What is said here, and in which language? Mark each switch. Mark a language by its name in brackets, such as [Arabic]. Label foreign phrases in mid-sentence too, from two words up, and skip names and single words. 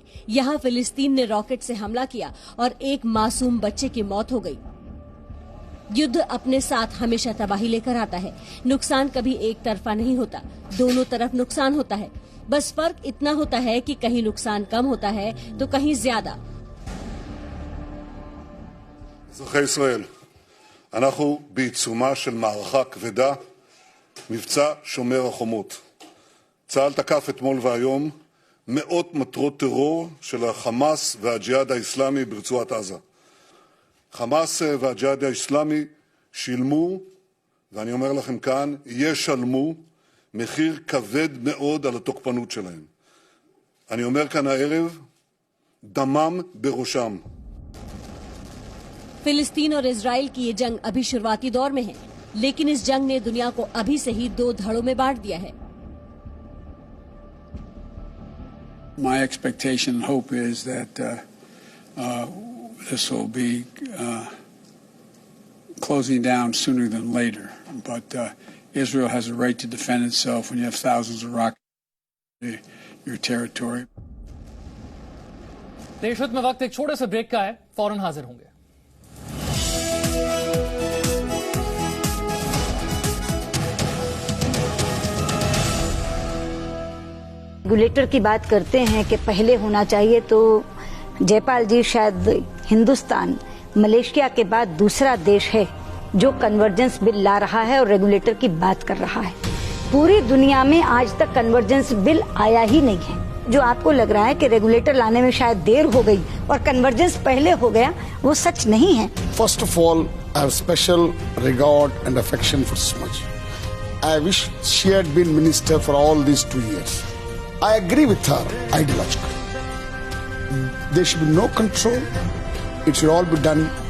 [Hindi] यहाँ फिलिस्तीन ने रॉकेट से हमला किया और एक मासूम बच्चे की मौत हो गई। युद्ध अपने साथ हमेशा तबाही लेकर आता है। नुकसान कभी एक तरफा नहीं होता, दोनों तरफ नुकसान होता है। बस फर्क इतना होता है कि कहीं नुकसान कम होता है तो कहीं ज्यादा। [Hebrew] אזרחי ישראל, אנחנו בעיצומה של מערכה כבדה, מבצע שומר החומות. צה"ל תקף אתמול והיום מאות מטרות טרור של החמאס והג'יהאד האסלאמי ברצועת עזה. חמאס והג'יהאד האסלאמי שילמו, ואני אומר לכם כאן, ישלמו מחיר כבד מאוד על התוקפנות שלהם. אני אומר כאן הערב, דמם בראשם. [Hindi] फिलिस्तीन और इजराइल की ये जंग अभी शुरुआती दौर में है, लेकिन इस जंग ने दुनिया को अभी से ही 2 धड़ों में बांट दिया है। [English] My expectation and hope is that this will be closing down sooner than later. But Israel has a right to defend itself when you have thousands of rockets in your territory. [Hindi] देश हित में वक्त एक छोटे से ब्रेक का है, फौरन हाजिर होंगे। रेगुलेटर की बात करते हैं कि पहले होना चाहिए, तो जयपाल जी शायद हिंदुस्तान मलेशिया के बाद दूसरा देश है जो [English] convergence bill [Hindi] ला रहा है और रेगुलेटर की बात कर रहा है। पूरी दुनिया में आज तक [English] convergence bill [Hindi] आया ही नहीं है। जो आपको लग रहा है कि रेगुलेटर लाने में शायद देर हो गई और कन्वर्जेंस पहले हो गया, वो सच नहीं है। [English] First of all, I have special regard and affection for Sushma. I wish she had been minister for all these 2 years. I agree with her ideologically. There should be no control. It should all be done